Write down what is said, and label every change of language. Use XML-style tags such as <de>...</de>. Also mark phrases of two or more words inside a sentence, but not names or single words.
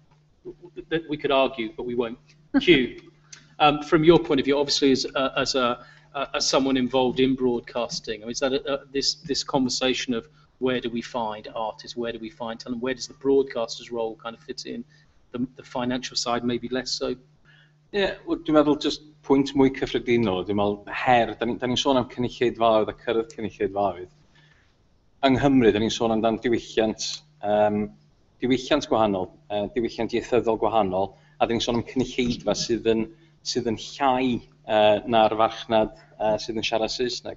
<en>we could argue, but we won't. Hugh, from your point of view, obviously as someone involved in broadcasting, is that this conversation of where do we find artists, where do we find talent, where does the broadcaster's role kind of fit in, the financial side maybe less so? Yeah, well,</en> <cy>dwi'n meddwl just pwynt mwy cyffredinol, dwi'n meddwl her, da ni'n sôn am cynulleidfaoedd a cyrraedd cynulleidfaoedd. Yng Nghymru, da ni'n sôn amdan diwylliant gwahanol, diwylliant ieithyddol gwahanol, a da ni'n sôn am cynulleidfa sydd yn llai na'r farchnad sydd yn siarad Saesneg.</cy>